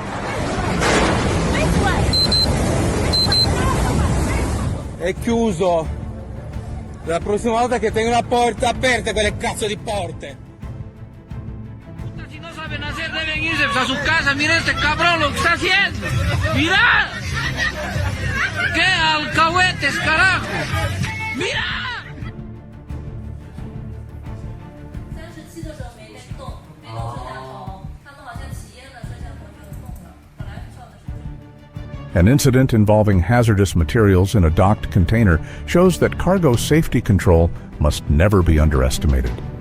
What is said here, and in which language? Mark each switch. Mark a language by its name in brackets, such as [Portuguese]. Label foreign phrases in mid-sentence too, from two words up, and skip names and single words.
[Italian] È chiuso. La prossima volta che tengo la porta aperta, quelle cazzo di porte. [Spanish] Si no saben hacer, deben irse a su casa. Mira este cabrón lo que está haciendo. Mira. ¡Qué alcahuetes, carajo! ¡Mira! [English] An incident involving hazardous materials in a docked container shows that cargo safety control must never be underestimated.